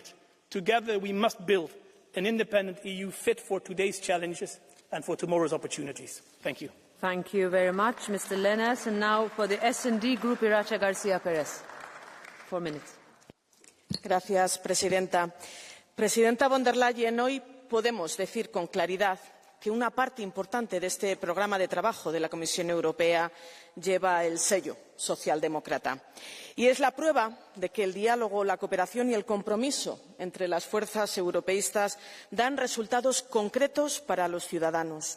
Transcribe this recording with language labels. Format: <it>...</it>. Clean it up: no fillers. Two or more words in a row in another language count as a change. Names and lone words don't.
<en>Together we must build an independent EU fit for today's challenges and for tomorrow's opportunities. Thank you. Thank you very much, Mr. Lenaers. And now for the S&D Group, Iracha García Pérez. 4 minutes.</en> <es>Gracias, Presidenta. Presidenta von der Leyen, hoy podemos decir con claridad que una parte importante de este programa de trabajo de la Comisión Europea lleva el sello socialdemócrata. Y es la prueba de que el diálogo, la cooperación y el compromiso entre las fuerzas europeístas dan resultados concretos para los ciudadanos.</es>